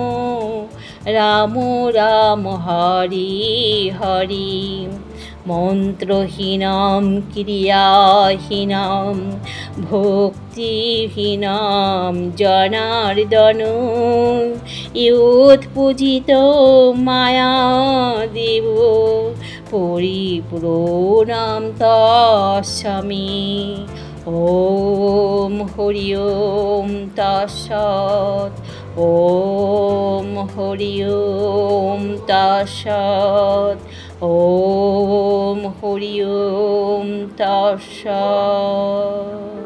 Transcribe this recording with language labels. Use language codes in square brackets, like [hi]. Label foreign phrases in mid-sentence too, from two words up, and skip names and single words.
[sa] রাম হরে হরে মন্ত্রহীনম ক্রিয়াহীনম ভক্তিহীনম জনার্দন ইয়ৎপূজিত মায়াদেব পরিপূর্ণম তস্মৈ ওম হরি ওম তৎসৎ ওম হরি ওম তৎসৎ ওম হরি ওম তৎসৎ।